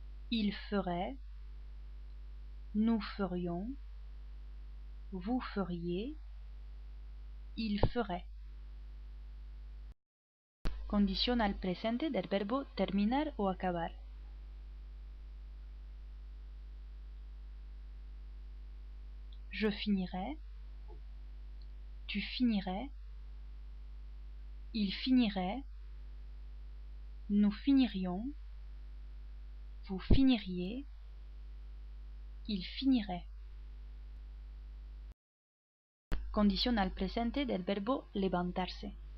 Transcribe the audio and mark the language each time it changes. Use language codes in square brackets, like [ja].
[fr] il ferait, nous ferions, vous feriez, il ferait. [es] Condición al presente del verbo terminar o acabar. [fr] Je finirai, tu finirais, il finirait, nous finirions, vous finiriez, il finirait. [es] Condición al presente del verbo levantarse.